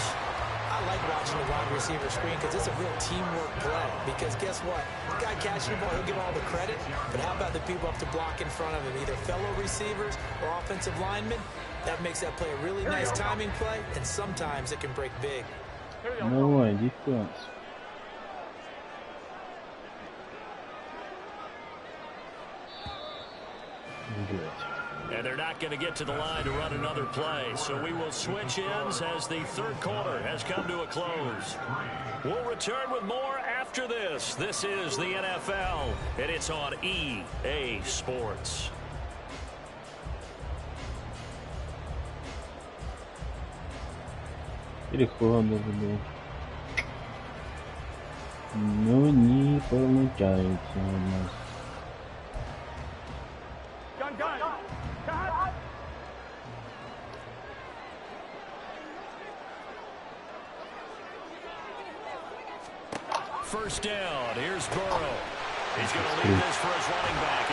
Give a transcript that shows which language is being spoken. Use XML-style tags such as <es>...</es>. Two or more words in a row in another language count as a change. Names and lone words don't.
<en>I like watching the wide receiver screen because it's a real teamwork play. Because guess what? The guy catching the ball, he'll get all the credit. But how about the people up to block in front of him? Either fellow receivers or offensive linemen. That makes that play a really nice timing play. And sometimes it can break big.</en> <ru>Давай, дефенс.</ru> <en>And they're not going to get to the line to run another play. So we will switch ends as the third quarter has come to a close. We'll return with more after this. This is the NFL, and it's on EA Sports.</en> <ru>Перехватывали. Но не получается у нас.</ru> <en>First down. Here's Burrow. He's going to leave this for his running back.</en>